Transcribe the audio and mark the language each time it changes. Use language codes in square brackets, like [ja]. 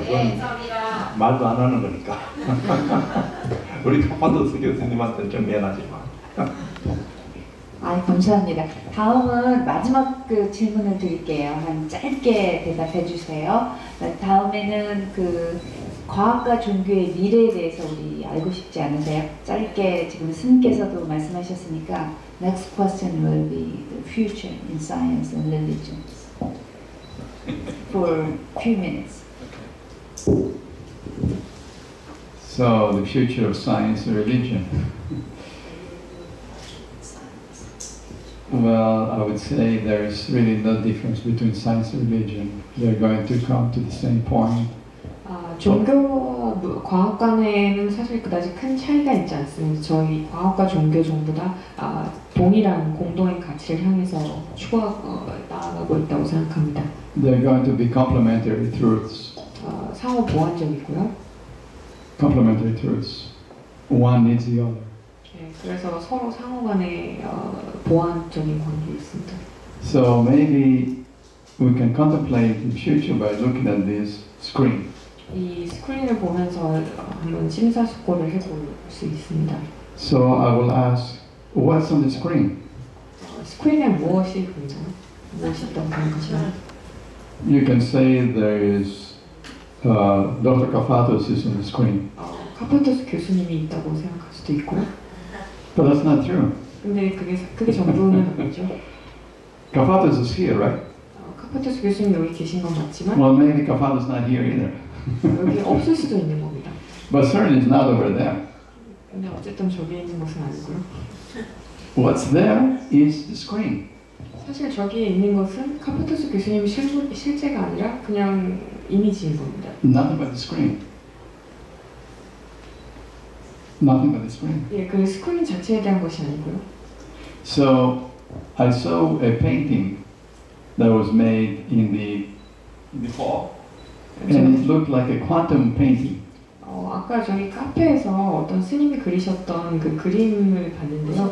[ko] 그건 말도 안 하는 거니까. 우리 카파도스 교수님한테는 좀 미안하지만. 감사합니다. 다음은 마지막 그 질문을 드릴게요. 한 짧게 대답해 주세요. 다음에는 그 과학과 종교의 미래에 대해서 우리 알고 싶지 않으세요? 짧게 지금 스님께서도 말씀하셨으니까 [en] next question will be the future in science and religions for few minutes. So the future of science and religion. Well, I would say there's really no difference between science and religion. They're going to come to the same point. [ko] 종교와 과학 간에는 사실 그다지 큰 차이가 있지 않습니다. 저희 과학과 종교 전부 다 동일한 공동의 가치를 향해서 나아가고 있다고 생각합니다. [en] They're going to be complementary truths. [ko] 상호 보완적이고요. [en] Complementary truths. One needs the other. [ko] 네, 그래서 서로 상호 간에 보완적인 관계가 있습니다. [en] So maybe we can contemplate the future by looking at this screen. [ko] 이 스크린을 보면서 한번 심사숙고를 해볼 수 있습니다. [en] So I will ask, what's on the screen? [ko] 스크린에 무엇이 보이나요? 무엇이 있다고 생각하시나요? [en] You can say there is Dr. Kafatos is on the screen. [ko] 카파토스 교수님이 있다고 생각할 수도 있고요. [en] But that's not true. [ko] 근데 그게 전부는 아니죠. [en] Kafatos is here, right? [ko] 카파토스 교수님 여기 계신 건 맞지만 [en] Well, maybe Kafatos is not here either. [ko] 여기 없을 수도 있는 겁니다. [en] But certainly it's not over there. [ko] 근데 어쨌든 저기 있는 것은 아니고요. [en] What's there is the screen. [ko] 사실 저기에 있는 것은 카파토스 교수님 실제가 아니라 그냥 이미지인 겁니다. [en] Nothing but the screen. Nothing but the screen. [ko] 예, 그 스크린 자체에 대한 것이 아니고요. [en] So I saw a painting that was made in the fall, and it looked like a quantum painting. [ko] 아까 저희 카페에서 어떤 스님이 그리셨던 그 그림을 봤는데요.